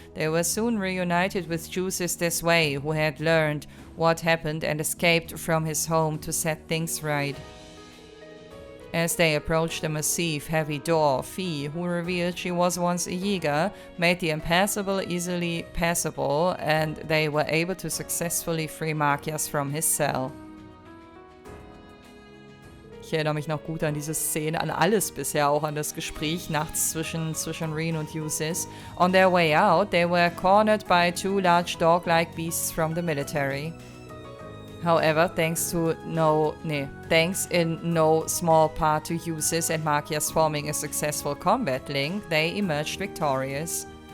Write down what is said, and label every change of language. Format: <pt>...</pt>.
<en>They were soon reunited with Jusis this way, who had learned what happened and escaped from his home to set things right. As they approached the massive, heavy door, Fie, who revealed she was once a Jäger, made the impassable easily passable, and they were able to successfully free Machias from his cell.</en> <de>Ich erinnere mich noch gut an diese Szene, an alles bisher, auch an das Gespräch nachts zwischen Rean und Jusis.</de> <en>On their way out, they were cornered by two large dog-like beasts from the military. However, thanks in no small part to Jusis and Machias forming a successful combat link, they emerged victorious.</en>